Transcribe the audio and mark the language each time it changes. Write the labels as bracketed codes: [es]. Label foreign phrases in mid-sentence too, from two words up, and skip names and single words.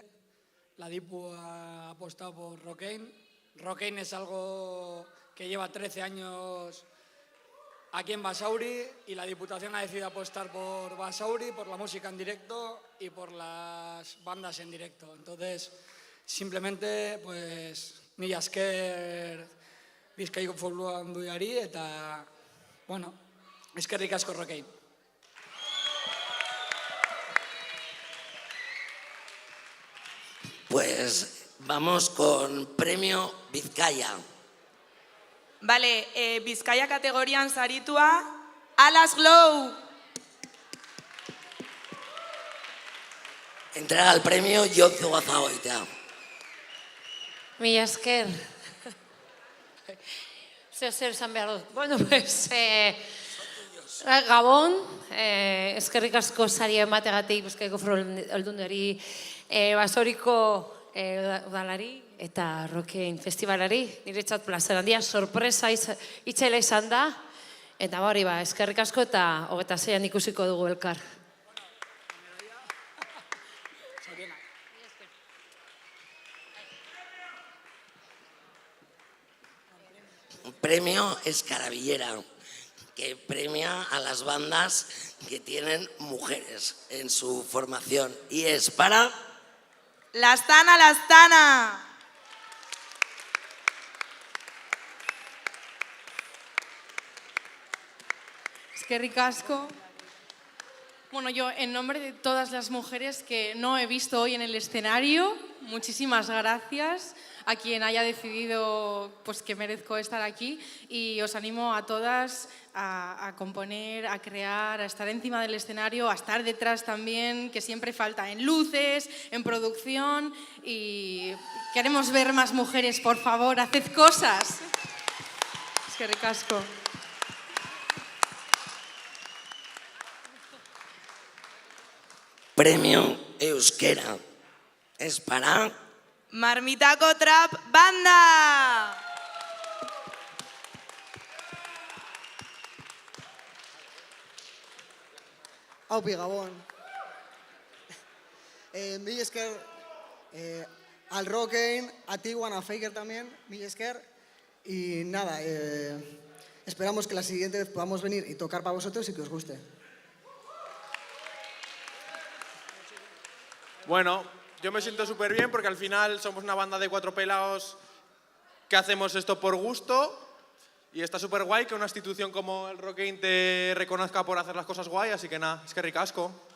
[es] La Dipu ha apostado por Rockane. Rockane es algo que lleva 13 años aquí en Basauri y la Diputación ha decidido apostar por Basauri, por la música en directo y por las bandas en directo. Entonces, simplemente, pues, [eu] mila esker Bizkaiko Foru Aldundiari eta, bueno, eskerrik asko Rockane. [es] Pues vamos con Premio Vizcaya. Vale, [eu] Bizkaia kategorian saritua, Alas Glow. [es] Entrega el premio Jon Zugazagoitia. [eu] Mila esker. Zer esan behar dut. Bueno, pues, Gabon, eskerrik asko saria emategatik Bizkaiko Foru Aldundiari, Basauriko udalari eta Rockane festivalari. Niretzat plazer handia, sorpresa itxaila izan da. Eta hori ba, eskerrik asko eta 26an ikusiko dugu elkar. [es] Premio Escarabillera, que premia a las bandas que tienen mujeres en su formación. Y es para... Lastana, Lastana. [eu] Eskerrik asko. [es] Bueno, yo en nombre de todas las mujeres que no he visto hoy en el escenario, muchísimas gracias a quien haya decidido pues, que merezco estar aquí y os animo a todas a componer, a crear, a estar encima del escenario, a estar detrás también, que siempre falta en luces, en producción y queremos ver más mujeres, por favor, haced cosas. [eu] Eskerrik asko. [es] Premio Euskera. Es para... Marmitako Trap Banda. [eu] Aupi, Gabón. Mil esker [es] al Rockane, a Tiguan, a Faker también, [eu] mil esker. [es] Y nada, esperamos que la siguiente vez podamos venir y tocar para vosotros y que os guste. Bueno, yo me siento súper bien porque al final somos una banda de 4 pelados que hacemos esto por gusto y está súper guay que una institución como el Rockane te reconozca por hacer las cosas guay, así que nada, [eu] eskerrik asko.